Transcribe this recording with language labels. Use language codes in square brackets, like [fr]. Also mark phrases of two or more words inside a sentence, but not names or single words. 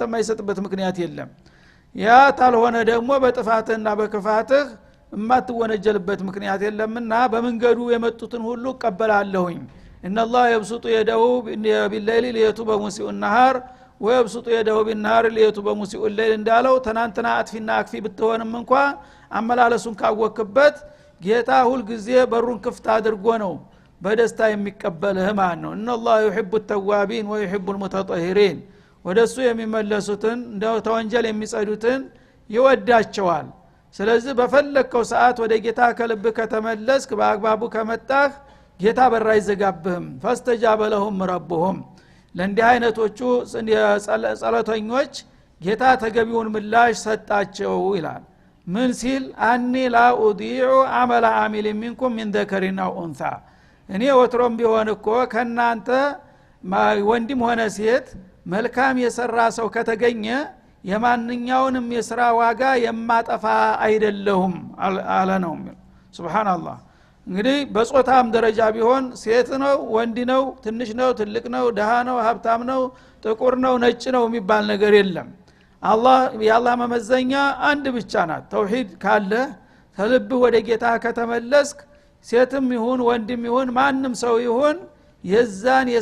[am] የማይሰጥበት ምክንያት የለም ያ ታልሆነ ደግሞ በጥፋትህና በክፋትህ የማትወነጀልበት ምክንያት የለምና በመንገዱ የመጡትን ሁሉ እቀበላለሁኝ [ar] إن الله يبسط يده بالليل ليتوب مسيء النهار ويبسط يده بالنهار ليتوب مسيء الليل [am] እንዳለው ተናንተና አጥፊና አክፊ ብትሆንም እንኳን አመላለሱን ካወክበት ጌታ ሁሉ ጊዜ በሩን ክፍት አድርጎ ነው በደስታ የሚቀበልህ ማለት ነው [ar] إن الله يحب التوابين ويحب المتطهرين [am] ወደሱ የሚመለሱትን እንደው ተወንጀል የሚጸዱትን ይወዳቸዋል ስለዚህ በፈለከው ሰዓት ወደ ጌታ ከልብ ከተመለስክ በአግባቡ ከመጣህ ጌታ በራ ይዘጋብህም [ar] فاستجاب لهم ربهم [am] ለእንዲህ አይነቶቹ ጸሎተኞች ጌታ ተገቢውን ምላሽ ሰጣቸው ይላል ምን ሲል [ar] أني لا أضيع عمل عامل منكم من ذكرنا وانثى [am] እኔ ወትሮም ቢሆን እኮ ከናንተ ወንድም ሆነ ሴት መልካም የሰራ ሰው ከተገኘ የማንኛውንም የሥራ ዋጋ የማጠፋ አይደለሁም አለ ነው ሱብሃንአላህ እንግዲህ በጾታም ደረጃ ቢሆን ሴት ነው ወንድ ነው ትንሽ ነው ትልቅ ነው ደሃ ነው ሀብታም ነው ጥቁር ነው ነጭ ነው የሚባል ነገር የለም የአላህ መመዘኛ አንድ ብቻ ናት ተውሂድ ካለ ከልብ ወደ ጌታ ከተመለስክ ሴትም ይሁን ወንድም ይሁን ማንም ሰው ይሁን የዛን